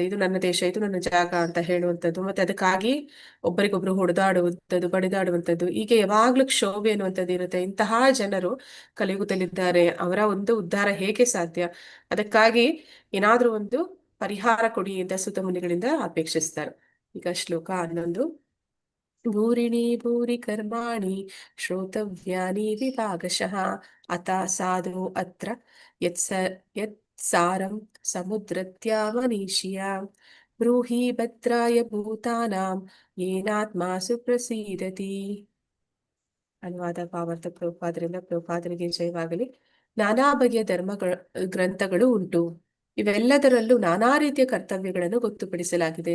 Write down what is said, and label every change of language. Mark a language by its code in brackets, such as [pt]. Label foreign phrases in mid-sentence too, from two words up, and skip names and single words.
[kn] ಇದು ನನ್ನ ದೇಶ, ಇದು ನನ್ನ ಜಾಗ ಅಂತ ಹೇಳುವಂಥದ್ದು. ಮತ್ತೆ ಅದಕ್ಕಾಗಿ ಒಬ್ಬರಿಗೊಬ್ರು ಹೊಡೆದಾಡುವಂಥದ್ದು, ಬಡಿದಾಡುವಂಥದ್ದು, ಹೀಗೆ ಯಾವಾಗ್ಲೂ ಕ್ಷೋಭೆ ಅನ್ನುವಂಥದ್ದು ಇರುತ್ತೆ. ಇಂತಹ ಜನರು ಕಲಿಯುಗದಲ್ಲಿದ್ದಾರೆ. ಅವರ ಒಂದು ಉದ್ಧಾರ ಹೇಗೆ ಸಾಧ್ಯ? ಅದಕ್ಕಾಗಿ ಏನಾದ್ರೂ ಒಂದು ಪರಿಹಾರ ಕೊಡಿ ಅಂತ ಸುತ ಮುನಿಗಳಿಂದ ಅಪೇಕ್ಷಿಸ್ತಾರೆ. ಈಗ ಶ್ಲೋಕ 11. [sa] ಭೂರಿಣಿ ಭೂರಿ ಕರ್ಮಾಣಿ ಶ್ರೋತವ್ಯಾನಿ ವಿಭಾಗಶಃ ಅತ ಸಾಧು ಅತ್ರ ಯತ್ ಸಾರಂ ಸಮುದ್ರತ್ಯಾವನೀಷ್ಯ ಬ್ರೂಹಿ ಭದ್ರಾಯ ಭೂತಾನಾಂ ಯೇನಾತ್ಮ ಸುಪ್ರಸೀದತಿ. [kn] ಅನುವಾದ ಭಾವಾರ್ಥ ಪ್ರಭುಪಾದರಿಂದ. ಪ್ರಭುಪಾದರಿಗೆ ಜಯವಾಗಲಿ. ನಾನಾ ಬಗೆಯ ಗ್ರಂಥಗಳು ಉಂಟು. ಇವೆಲ್ಲದರಲ್ಲೂ ನಾನಾ ರೀತಿಯ ಕರ್ತವ್ಯಗಳನ್ನು ಗೊತ್ತುಪಡಿಸಲಾಗಿದೆ.